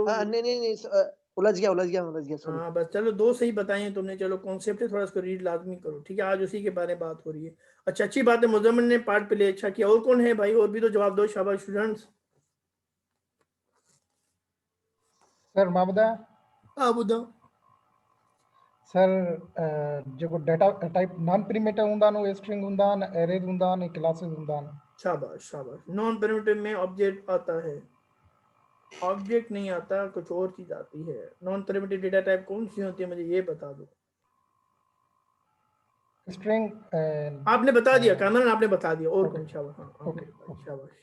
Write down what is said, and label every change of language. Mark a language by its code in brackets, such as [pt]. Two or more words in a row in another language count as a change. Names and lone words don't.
[ur] نہیں الجھ گیا سوری. ہاں بس چلو، دو صحیح بتائے تم نے۔ چلو کانسیپٹ ہے، تھوڑا اس کو ریڈ لازمی کرو، ٹھیک ہے. آج اسی کے بارے میں بات ہو رہی ہے۔ اچھا، اچھی بات ہے، مزمل نے [en] part play [ur] اچھا کیا. اور کون ہے بھائی، اور بھی تو جواب دو، شاباش سٹوڈنٹس. [sd] सर मां ॿुधायां? हाँ ॿुधाओ। सर जेको [en] data type non primitive [sd] हूंदा आहिनि उहे स्ट्रिंग हूंदा आहिनि, एरेज हूंदा आहिनि, क्लासेस हूंदा आहिनि। [ur] شاباش شاباش. [en] non primitive [ur] میں آبجیکٹ آتا ہے، آبجیکٹ نہیں آتا، کچھ اور چیز آتی ہے. [en] non primitive data type [ur] کون سی ہوتی ہے، مجھے یہ بتا دو. स्ट्रिंग آپ نے بتا دیا کامران، آپ نے بتا دیا. और ओके, کون؟ شاباش، ہاں آپ نے ओके, بتا دیا, ओके। शाबाश।